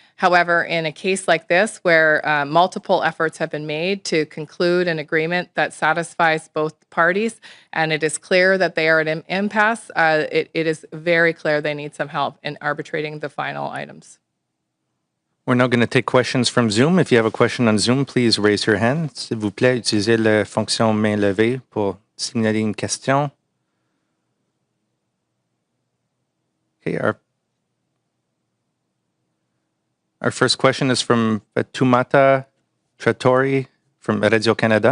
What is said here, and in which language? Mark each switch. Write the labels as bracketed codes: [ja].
[en] However, in a case like this, where multiple efforts have been made to conclude an agreement that satisfies both parties, and it is clear that they are at an impasse, it is very clear they need some help in arbitrating the final items. We're now going to take questions from Zoom. If you have a question on Zoom, please raise your hand. [fr] S'il vous plaît, utilisez la fonction main levée pour signaler une question. [en] Okay, our first question is from Fatumata Trattori from Radio-Canada.